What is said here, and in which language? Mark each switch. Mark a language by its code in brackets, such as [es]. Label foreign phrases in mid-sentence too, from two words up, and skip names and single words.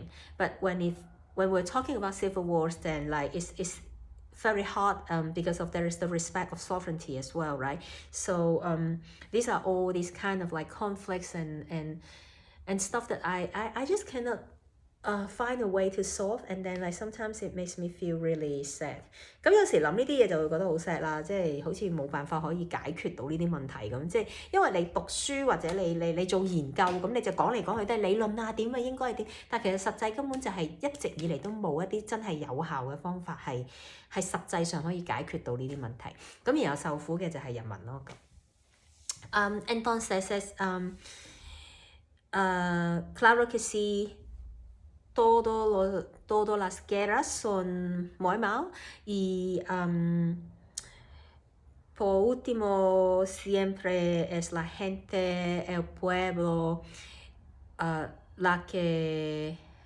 [en] But when we're talking about civil wars, then like it's very hard because of there is the respect of sovereignty as well, right? So these are all these kind of like conflicts and stuff that I just cannot find a way to solve, and then like sometimes it makes me feel really sad。 [yue] 咁有時諗呢啲嘢就會覺得好 sad 啦，即係好似冇辦法可以解決到呢啲問題咁，即係因為你讀書或者你做研究咁，你就講嚟講去都係理論啊點啊應該係點，但其實實際根本就係一直以嚟都冇一啲真係有效嘅方法係實際上可以解決到呢啲問題，咁然後受苦嘅就係人民咯。Entonces [es] claro que sí, todas las guerras son muy mal y por último siempre es la gente, el pueblo, la que